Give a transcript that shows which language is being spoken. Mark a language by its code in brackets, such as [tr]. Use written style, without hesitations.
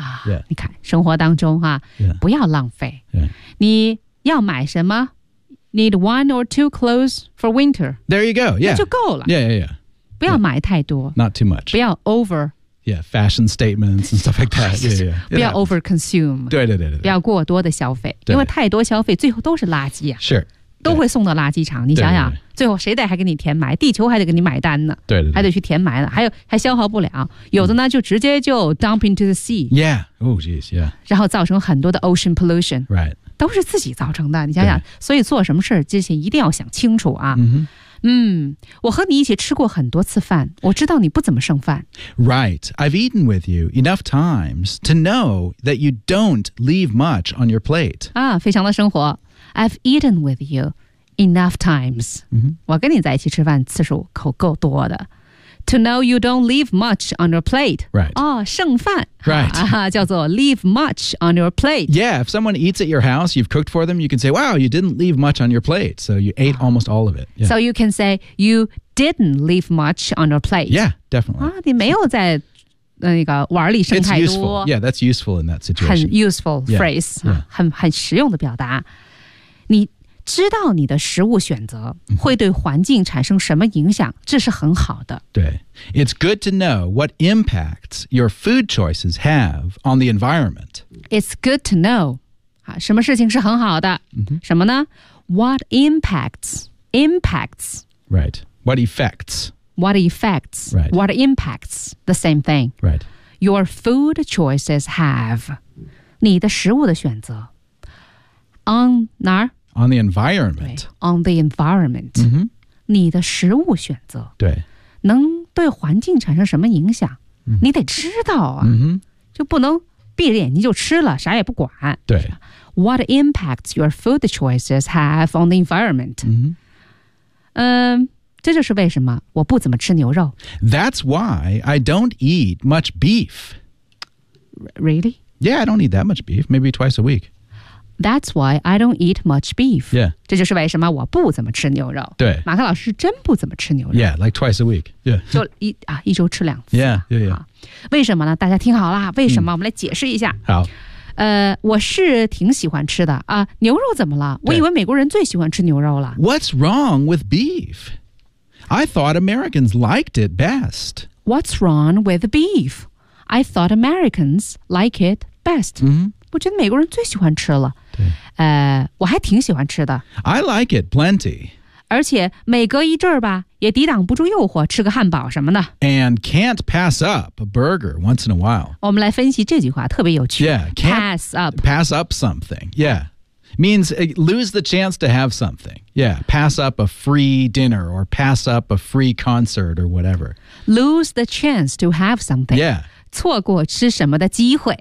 [zh] Yeah. 你看生活当中、啊 [en] yeah. [zh] 不要浪费、 [en] yeah. [zh] 你要买什么 [en] Need one or two clothes for winter. There you go. Yeah. [zh] 那就够了。 [en] Yeah, yeah, yeah. [zh] 不要买太多、yeah. [en] Not too much [zh] 不要 over [en] Yeah, fashion statements and stuff like that yeah, yeah. [zh] 不要 [en] over consume [zh] 对对对对不要过多的消费因为太多消费最后都是垃圾、啊、 [en] Sure [zh] 都会送到垃圾场你想想对对对最后谁得还给你填埋地球还得给你买单呢对, 对, 对还得去填埋了 还消耗不了有的呢、嗯、就直接就 [en] dump into the sea Yeah, oh geez, yeah [zh] 然后造成很多的 [en] ocean pollution Right [zh] 都是自己造成的你想想所以做什么事之前一定要想清楚啊、 [en] mm-hmm. [zh] 嗯，我和你一起吃过很多次饭，我知道你不怎么剩饭。 [en] Right, I've eaten with you enough times to know that you don't leave much on your plate. 啊， [zh] 非常的生活。 [en] I've eaten with you enough times.、 Mm-hmm. [zh] 我跟你在一起吃饭次数口够多的。 [en] To know you don't leave much on your plate. Right. [zh] 哦，剩饭。 [en] Right. [zh] 叫做 [en] leave much on your plate. Yeah, if someone eats at your house, you've cooked for them, you can say, wow, you didn't leave much on your plate. So you ate almost all of it.、Yeah. So you can say, you didn't leave much on your plate. Yeah, definitely. [zh] 啊，你没有在那个碗里剩太多。 [en] It's useful. Yeah, that's useful in that situation. 很 useful phrase. Yeah. [zh] 很实用的表达。你知道你的食物选择会对环境产生什么影响，这是很好的。对。 [en] It's good to know what impacts your food choices have on the environment. It's good to know. [zh] 什么事情是很好的、 [en] mm-hmm. [zh] 什么呢 [en] ?What impacts? Impacts. Right. What effects? What effects? Right. What impacts? The same thing. Right. Your food choices have. [zh] 你的食物的选择。 [en] On [zh] 哪儿 [en] On the environment. On the environment.、 Mm-hmm. [zh] 你的食物选择。对。能对环境产生什么影响、mm-hmm. 你得知道啊。 [en] Mm-hmm. [zh] 就不能闭着眼睛就吃了啥也不管。对。 [en] What impacts your food choices have on the environment?、 Mm-hmm. [zh] 这就是为什么我不怎么吃牛肉。 [en] That's why I don't eat much beef. Really? Yeah, I don't eat that much beef. Maybe twice a week. That's why I don't eat much beef. Yeah. [zh] 这就是为什么我不怎么吃牛肉。对。马克老师真不怎么吃牛肉。 [en] Yeah, like twice a week. Yeah. [zh] 就一周吃两次。 [en] Yeah, yeah, yeah. [zh] 为什么呢？大家听好了，为什么？我们来解释一下。好。我是挺喜欢吃的啊。牛肉怎么了？我以为美国人最喜欢吃牛肉了。 [en] What's wrong with beef? I thought Americans liked it best. What's wrong with beef? I thought Americans like it best. Mm-hmm. [zh] 我觉得美国人最喜欢吃了，我还挺喜欢吃的。 [en] I like it plenty. [zh] 而且每隔一阵儿吧，也抵挡不住诱惑，吃个汉堡什么的。 [en] And can't pass up a burger once in a while. 我们来分析这句话，特别有趣。 Yeah, pass up. Pass up something. Yeah. Means lose the chance to have something. Yeah, pass up a free dinner or pass up a free concert or whatever. Lose the chance to have something. Yeah. [zh] 错过吃什么的机会。